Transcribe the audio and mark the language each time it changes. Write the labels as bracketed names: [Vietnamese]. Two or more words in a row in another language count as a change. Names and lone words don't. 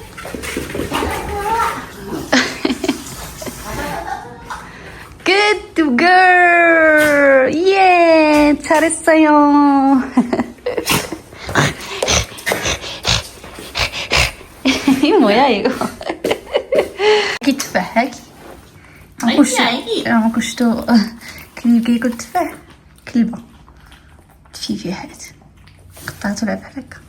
[English] Good girl. [Korean] 예, 잘했어요. 이거 뭐야 이거? [Arabic] هاكي تفاح هاكي. ما كشتو كليب كياكل تفاح. كلبة تفيفيحات قطعتو لعب بحال هكا.